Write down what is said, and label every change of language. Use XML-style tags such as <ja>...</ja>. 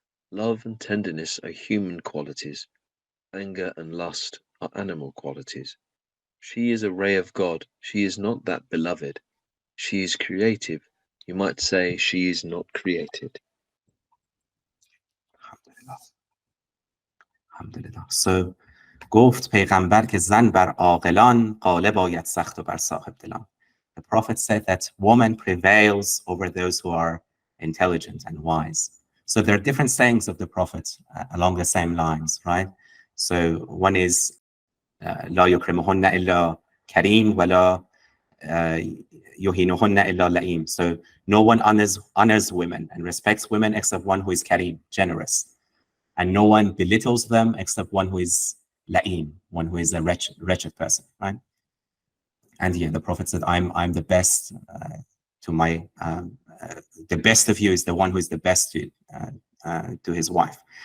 <en>Love and tenderness are human qualities. Anger and lust are animal qualities. She is a ray of God. She is not that beloved. She is creative. You might say she is not created. Alhamdulillah.</en> <fa>So گفت پیغمبر که زن بر عاقلان غالب آید سخت و بر صاحب دلان.</fa> <en>The Prophet said that woman prevails over those who are intelligent and wise. So there are different sayings of the Prophet along the same lines, right?</en> <ar>So one is لا يكرمهن إلا كريم ولا يهينهن إلا لئيم.</ar> <en>So no one honors women and respects women except one who is kareem, generous. And no one belittles them except one who is la'im, one who is a wretched person, right? And yeah, the Prophet said, I'm the best to my, the best of you is the one who is the best to his wife.</en>